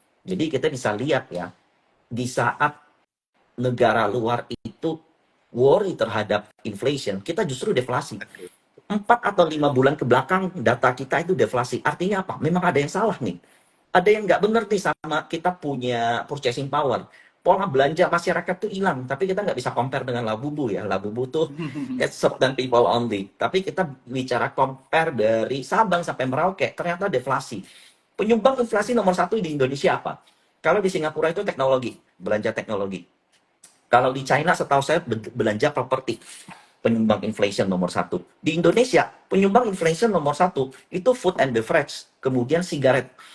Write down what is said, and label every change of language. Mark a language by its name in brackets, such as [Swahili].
[Indonesian] Jadi kita bisa lihat ya, di saat negara luar itu [English] worry [Indonesian] terhadap [English] inflation, [Indonesian] kita justru deflasi. 4 atau 5 bulan ke belakang data kita itu deflasi. Artinya apa? Memang ada yang salah nih. Ada yang nggak benar nih sama kita punya [English] purchasing power. [Indonesian] Pola belanja masyarakat tuh hilang, tapi kita nggak bisa [English] compare [Indonesian] dengan Labubu ya. [English] Labubu tuh it's certain people only. [Indonesian] Tapi kita bicara [English] compare [Indonesian] dari Sabang sampai Merauke, ternyata deflasi. Penyumbang inflasi nomor satu di Indonesia apa? Kalau di Singapura itu teknologi, belanja teknologi. Kalau di China setahu saya belanja properti, penyumbang [English] inflation [Indonesian] nomor satu. Di Indonesia, penyumbang [English] inflation [Indonesian] nomor satu itu [English] food and beverage, [Indonesian] kemudian sigaret.